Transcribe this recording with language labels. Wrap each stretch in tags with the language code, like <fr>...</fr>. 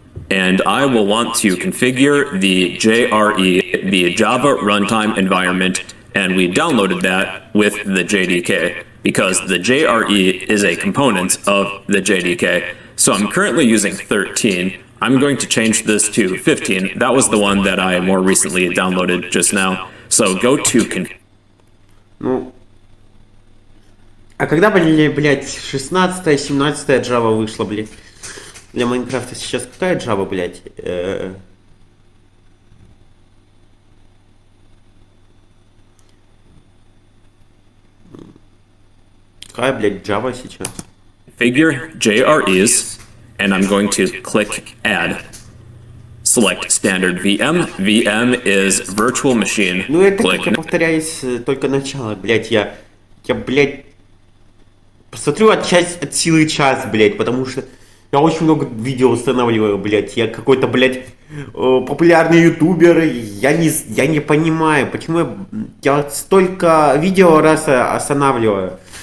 <en>And I will want to configure the JRE, the Java Runtime Environment, and we downloaded that with the JDK because the JRE is a component of the JDK. So I'm currently using 13. I'm going to change this to 15. That was the one that I more recently downloaded just now. So go to</en> <ru>Ну, а когда, блядь, 16-я, 17-я Java вышла, блядь? Для Майнкрафта сейчас какая Java, блядь? Какая, блядь, Java сейчас?</ru> <en>Figure JREs, and I'm going to click Add. Select standard VM. VM is virtual machine.</en> <ru>Ну это, как я повторяюсь, только начало, блядь, я, блядь, посмотрю от силы час, блядь, потому что я очень много видео устанавливаю, блядь, я какой-то, блядь, популярный ютубер, я не понимаю, почему я столько видео раз останавливаю.</ru>